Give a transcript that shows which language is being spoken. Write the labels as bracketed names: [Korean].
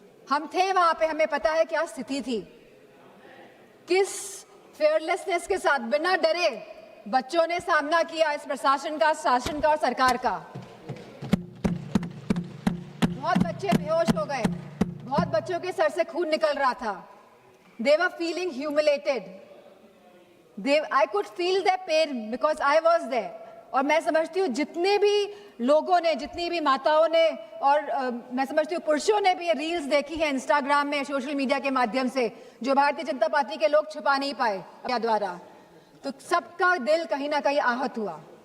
[Hindi] हम थे वहां पे, हमें पता है क्या स्थिति थी। किस फेयरलेसनेस के साथ बिना डरे बच्चों ने सामना किया इस प्रशासन का, शासन का और सरकार का। बहुत बच्चे बेहोश हो गए, बहुत बच्चों के सर से खून निकल रहा था। [English] They were feeling humiliated. I could feel their pain because I was there. [Hindi] और मैं समझती हूँ जितने भी लोगों ने, जितनी भी माताओं ने और मैं समझती हूँ पुरुषों ने भी ये रील्स देखी है इंस्टाग्राम में, सोशल मीडिया के माध्यम से, जो भारतीय जनता पार्टी के लोग छुपा नहीं पाए द्वारा, तो सबका दिल कहीं ना कहीं आहत हुआ।